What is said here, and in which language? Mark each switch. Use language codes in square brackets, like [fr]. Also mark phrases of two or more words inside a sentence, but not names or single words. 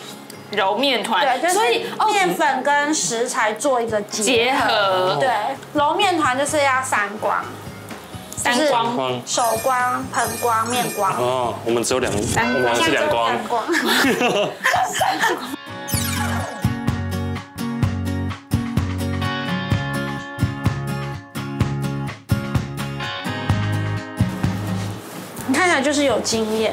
[zh] 揉麵團，對，所以麵粉跟食材做一個結合。對，揉麵團就是要3光，就是手光、盆光、面光。哦，我們只有2，我們是2光。你看起來就是有經驗。